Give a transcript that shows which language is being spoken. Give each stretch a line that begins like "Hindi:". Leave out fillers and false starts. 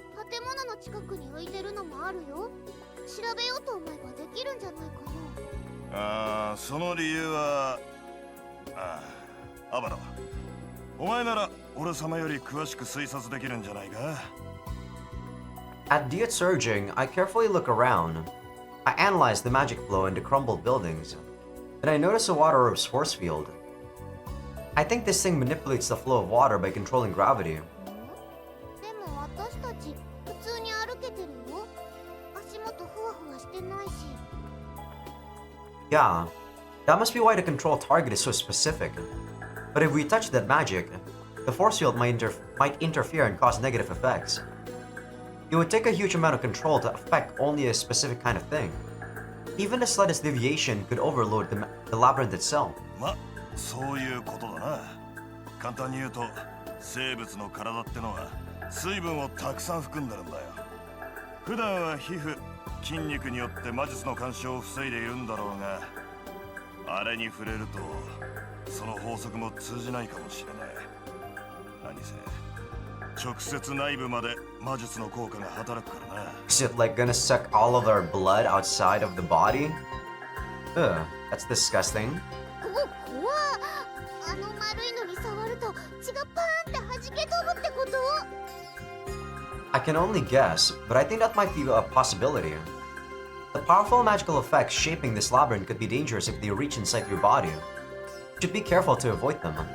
Japanese: 建物の近くに浮いてるのもあるよ。調べようと思えばできるんじゃないかな。その理由は、アバラ、お前なら俺様より詳しく推察できるんじゃないか。
English: At Diet's urging, I carefully look around. I analyze the magic flow in the crumbled buildings. Then I notice a water orb's force field. I think this thing manipulates the flow of water by controlling gravity.
Japanese: でも私たち普通に歩けてるよ。足元ふわふわしてないし。
English: Yeah, that must be why the control target is so specific. But if we touch that magic, the force field might interfere and cause negative effects. It would take a huge amount of control to affect only a specific kind of thing. Even the slightest deviation could overload the labyrinth itself.
Japanese: ま、そういうことだな。簡単に言うと、生物の体ってのは水分をたくさん含んでるんだよ。普段は皮膚、筋肉によって魔術の干渉を防いでいるんだろうが、あれに触れるとその法則も通じないかもしれない。何せ直接内部まで魔術の効果が働くからな。
English: Is it like gonna suck all of our blood outside of the body? Ugh, that's disgusting.
Japanese: 怖っ。あの丸いのに触ると血がパーンって弾け飛ぶってこと？
English: I can only guess, but I think that might be a possibility. The powerful magical effects shaping this labyrinth could be dangerous if they reach inside your body. You should be careful to avoid them.